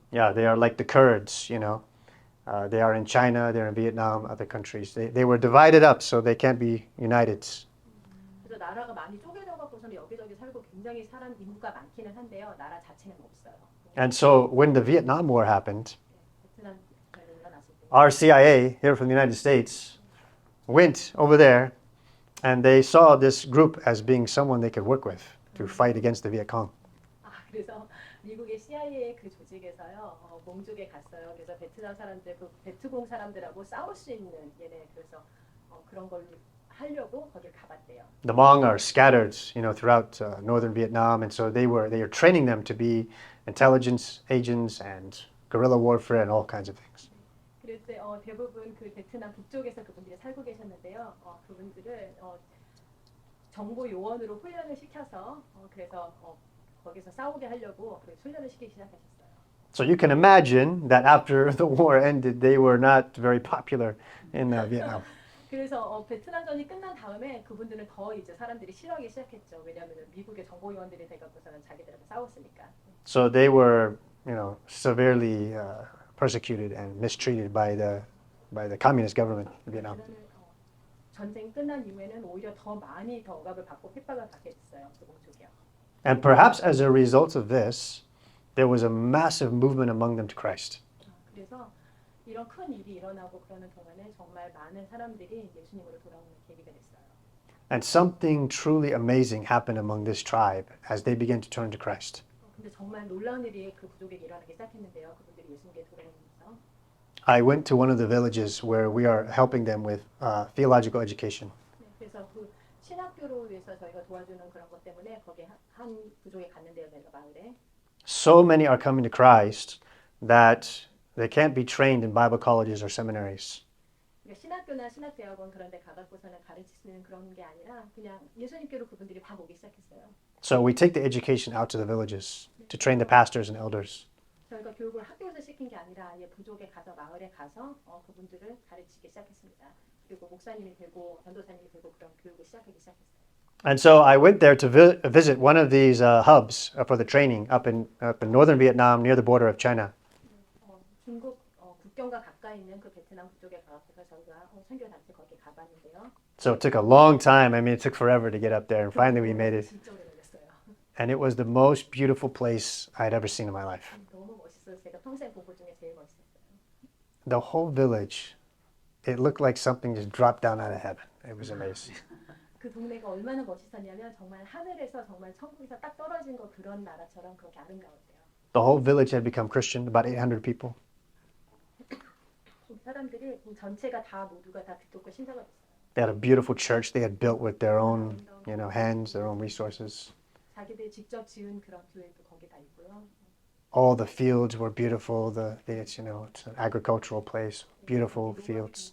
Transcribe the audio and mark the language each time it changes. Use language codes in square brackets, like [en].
[en] Yeah, they are like the Kurds, you know. They are in China, they're in Vietnam, other countries. They were divided up, so they can't be united. [ko] 그래서 나라가 많이 쪼개져 갖고서는 여기저기 살고 굉장히 사람 인구가 많기는 한데요. 나라 자체는 없어요. [en] And so when the Vietnam War happened, [ko] 베트남 일어났을 때 [en] our CIA here from the United States went over there and they saw this group as being someone they could work with to fight against the Viet Cong. [ko] 그래서 미국의 CIA 그 조직에서요. 몽족에 갔어요. 그래서 베트남 사람들, 그 베트공 사람들하고 싸울 수 있는 얘네 그래서 그런 걸 하려고 거길 가봤대요. [en] The Hmong are scattered, you know, throughout northern Vietnam, and so they were training them to be intelligence agents and guerrilla warfare and all kinds of things. [ko] 그래서 대부분 그 베트남 북쪽에서 그분들이 살고 계셨는데요. 그분들을 정보 요원으로 훈련을 시켜서 그래서 거기서 싸우게 하려고 훈련을 시키기 시작하셨어요. [en] So you can imagine that after the war ended, they were not very popular in Vietnam. [ko] 그래서 베트남전이 끝난 다음에 그분들은 더 이제 사람들이 싫어하기 시작했죠. 왜냐하면 미국의 정보 요원들이 돼갖고서는 자기들하고 싸웠으니까. [en] So they were, you know, severely persecuted and mistreated by the communist government in Vietnam. [ko] 전쟁 끝난 이후에는 오히려 더 많이 더 억압을 받고 핍박을 받게 됐어요. 그 몽족이요. [en] And perhaps as a result of this, there was a massive movement among them to Christ. [ko] 그래서 이런 큰 일이 일어나고 그러는 동안에 정말 많은 사람들이 예수님으로 돌아오는 계기가 됐어요. [en] And something truly amazing happened among this tribe as they began to turn to Christ. [ko] 근데 정말 놀라운 일이 그 부족에게 일어나기 시작했는데요. 그분들이 예수님께 돌아오면서 [en] I went to one of the villages where we are helping them with theological education. [ko] 네, 그래서 그 신학교로 위해서 저희가 도와주는 그런 것 때문에 거기 한 부족에 갔는데요. 저희가 마을에. [en] So many are coming to Christ that they can't be trained in Bible colleges or seminaries. [ko] 그러니까 신학교나 신학대학원 그런 데 가갖고서는 가르치는 그런 게 아니라 그냥 예수님께로 그분들이 다 오기 시작했어요. [en] So we take the education out to the villages to train the pastors and elders. [ko] 저희가 교육을 학교에서 시킨 게 아니라 아예 부족에 가서 마을에 가서 그분들을 가르치기 시작했습니다. 그리고 목사님이 되고 전도사님이 되고 그런 교육을 시작하기 시작했어요. [en] And so I went there to visit one of these hubs for the training up in northern Vietnam near the border of China. [ko] 중국 국경과 가까이 있는 그 베트남 북쪽에 가서 저희가 선교 단체 거기 가봤는데요. [en] So it took a long time. I mean, it took forever to get up there, and finally we made it. [ko] 진짜 오래 걸렸어요. [en] And it was the most beautiful place I'd ever seen in my life. [ko] 너무 멋있어요. 제가 평생 본 곳 중에 제일 멋있었어요. [en] The whole village, it looked like something just dropped down out of heaven. It was amazing. [ko] 그 동네가 얼마나 멋있었냐면 정말 하늘에서 정말 천국에서 딱 떨어진 거 그런 나라처럼 그렇게 아름다웠대요. [en] The whole village had become Christian, about 800 people. [ko] 사람들이 전체가 다 모두가 다 기독교 신자가 됐어요. [en] They had a beautiful church they had built with their own, hands, their own resources. [ko] 자기들이 직접 지은 그런 교회도 거기 다 있고요. [en] All the fields were beautiful. It's an agricultural place, beautiful fields.